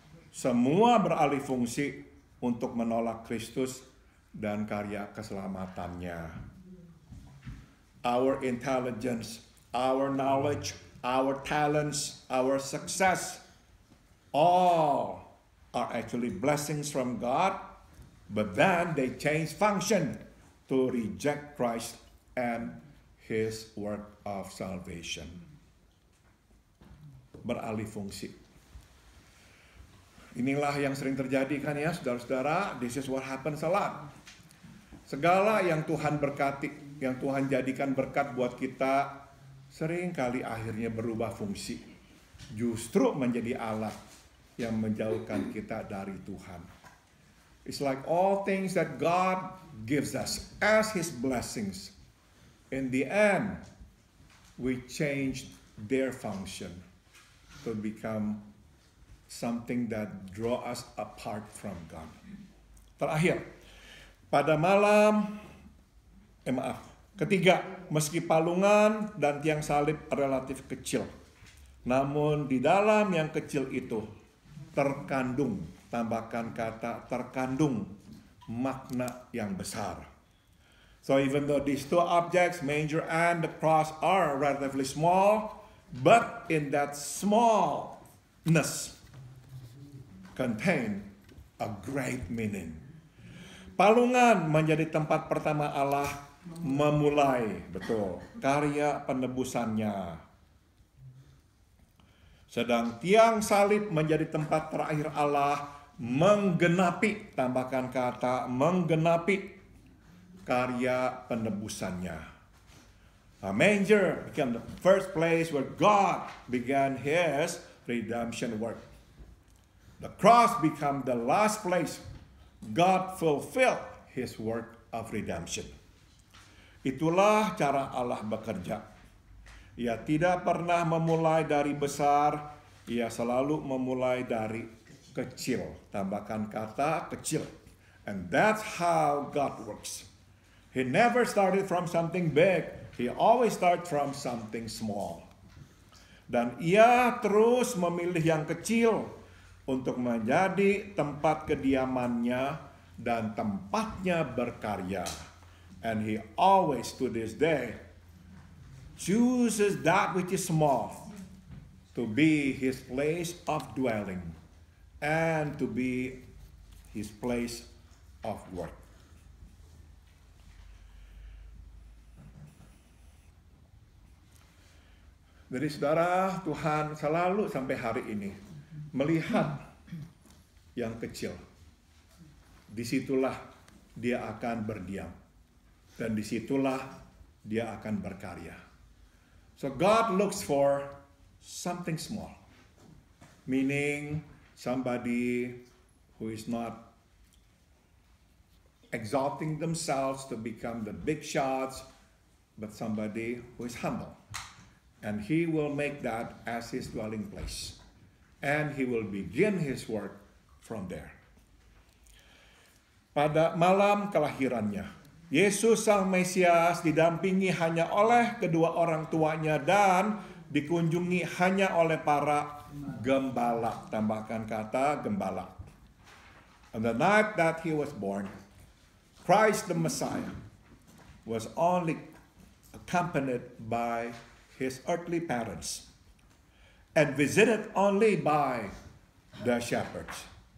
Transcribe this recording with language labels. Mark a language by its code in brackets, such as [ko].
[id] Semua beralih fungsi untuk menolak Kristus dan karya keselamatannya. [en] Our intelligence, our knowledge, our talents, our success, all are actually blessings from God, but then they change function to reject Christ and His work of salvation. [id] Beralih fungsi. Inilah yang sering terjadi kan ya saudara-saudara. [en] This is what happens a lot. [id] Segala yang Tuhan berkati, yang Tuhan jadikan berkat buat kita, sering kali akhirnya berubah fungsi. Justru menjadi alat yang menjauhkan kita dari Tuhan. [en] It's like all things that God gives us as His blessings. In the end, we change their function to become something that draw us apart from God. [id] Terakhir, pada malam, ketiga, meski palungan dan tiang salib relatif kecil, namun di dalam yang kecil itu terkandung, tambahkan kata terkandung, makna yang besar. [en] So even though these two objects, manger and the cross, are relatively small, but in that smallness contain a great meaning. [id] Palungan menjadi tempat pertama Allah memulai, betul, karya penebusannya. Sedang tiang salib menjadi tempat terakhir Allah menggenapi, tambahkan kata menggenapi, karya penebusannya. [en] A manger became the first place where God began His redemption work. The cross became the last place God fulfilled His work of redemption. [id] Itulah cara Allah bekerja. Ia tidak pernah memulai dari besar, Ia selalu memulai dari kecil. Tambahkan kata kecil. [en] And that's how God works. He never started from something big. He always starts from something small. [id] Dan Ia terus memilih yang kecil untuk menjadi tempat kediamannya dan tempatnya berkarya. [en] And He always to this day chooses that which is small to be His place of dwelling and to be His place of work. [id] Jadi saudara, Tuhan selalu sampai hari ini melihat yang kecil. Disitulah Dia akan berdiam. Dan disitulah Dia akan berkarya. [en] So God looks for something small. Meaning somebody who is not exalting themselves to become the big shots, but somebody who is humble. And He will make that as His dwelling place. And He will begin His work from there. [id] Pada malam kelahirannya, Yesus Sang Mesias didampingi hanya oleh kedua orang tuanya dan dikunjungi hanya oleh para gembala. Tambahkan kata gembala. [en] On the night that He was born, Christ the Messiah was only accompanied by His earthly parents and visited only by the shepherds.